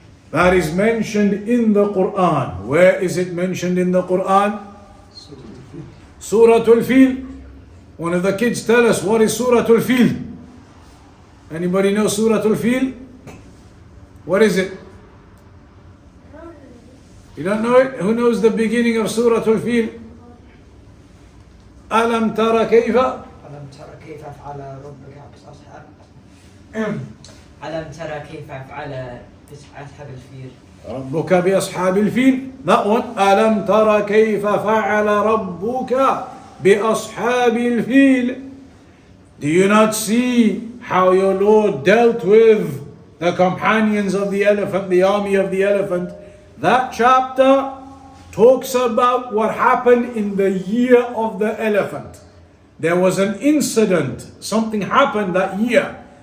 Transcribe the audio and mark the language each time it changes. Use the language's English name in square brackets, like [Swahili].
[English] That is mentioned in the Quran. Where is it mentioned in the Quran? Surah Al-Fil. One of the kids tell us, what is Surah Al-Fil? Anybody know Surah Al-Fil? What is it? You don't know it? Who knows the beginning of Surah Al-Fil? [Arabic] ألم ترى كيف؟ ألم ترى كيف فعل ربك بأصحاب ألم ترى كيف فعل بأصحاب الفيل ربك بأصحاب الفيل. [English] That one. [Arabic] ألم ترى كيف فعل ربك بأصحاب الفيل. [English] Do you not see how your Lord dealt with the companions of the elephant, the army of the elephant? That chapter talks about what happened in the year of the elephant. There was an incident, something happened that year.